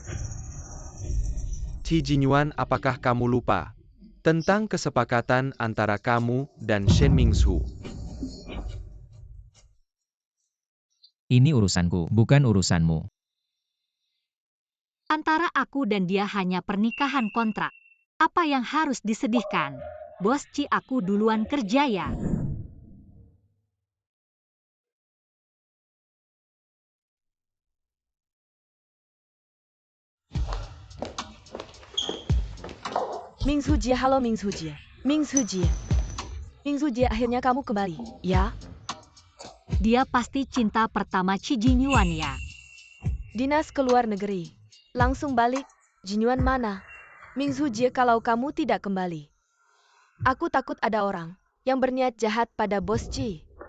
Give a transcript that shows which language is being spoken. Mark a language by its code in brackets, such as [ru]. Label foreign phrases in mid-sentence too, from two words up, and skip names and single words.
[id] Qi Jinyuan, apakah kamu lupa tentang kesepakatan antara kamu dan Shen Mingzhu? Ini urusanku, bukan urusanmu. Antara aku dan dia hanya pernikahan kontrak. Apa yang harus disedihkan? Bos Ci, aku duluan kerja ya. Mingzhu Jie, halo Mingzhu Jie. Mingzhu Jie. Mingzhu Jie, akhirnya kamu kembali, ya? Dia pasti cinta pertama Qi Jinyuan ya. Dinas ke luar negeri. Langsung balik. Jinyuan mana? Mingzhu Jie, kalau kamu tidak kembali, aku takut ada orang yang berniat jahat pada Bos Qi.